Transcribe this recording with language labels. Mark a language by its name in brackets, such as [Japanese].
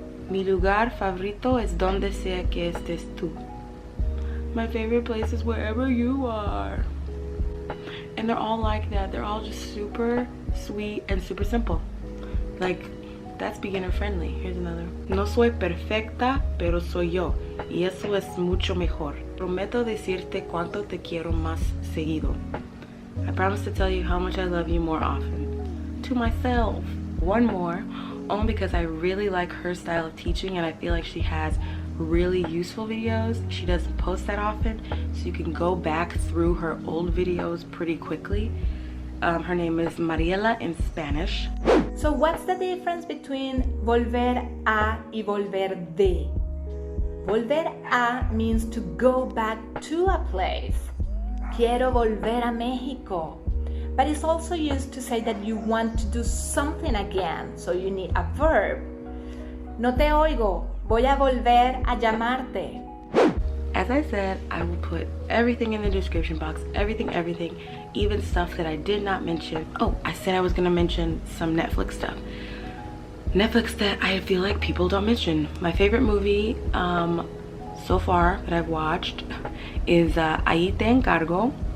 [Spanish] Mi lugar favorito es donde sea que estés tú. [English] My favorite place is wherever you are. And they're all like that. They're all just super sweet and super simple. Like, that's beginner friendly. Here's another. [Spanish] No soy perfecta, pero soy yo. Y eso es mucho mejor. Prometo decirte cuánto te quiero más seguido. [English] I promise to tell you how much I love you more often. To myself. One more, only because I really like her style of teaching and I feel like she has really useful videos. She doesn't post that often, so you can go back through her old videos pretty quickly. Her name is Mariela in Spanish. So what's the difference between volver a y volver de? Volver a means to go back to a place. [Spanish] Quiero volver a México. [English] But it's also used to say that you want to do something again, so you need a verb. [Spanish] No te oigo, voy a volver a llamarte. [English] As I said, I will put everything in the description box, everything, even stuff that I did not mention. Oh, I said I was gonna mention some Netflix stuff. Netflix that I feel like people don't mention. My favorite movie so far that I've watched is Hay Te Encargo.